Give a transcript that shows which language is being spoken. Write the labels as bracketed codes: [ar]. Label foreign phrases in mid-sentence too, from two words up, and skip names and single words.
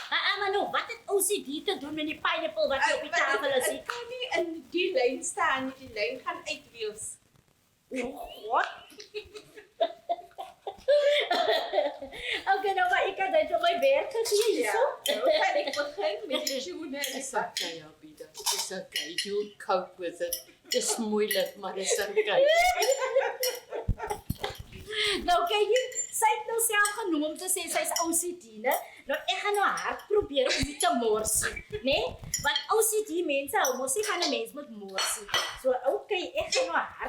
[af] maar nou wat het OCD te doen met die pineapple wat hier op die tafel is? Ek kan nie in die lyn staan nie, die lyn gaan uitwees. Wat? Okay, nou maar ek het dit op my werk gegee hierso. Nou kan ek begin met die tuna en die [en] It's okay, Abida. It's okay. You'll cope with it. It's [af] moeilijk, maar [en] it's okay. [af] Nou kyk jy, sy het nou self genoem om te sê sy is OCD, né? Nou ek gaan nou hard probeer om dit te mors, né? Want OCD mense hou mos nie van 'n mens met mors. So okay, ek gaan nou hard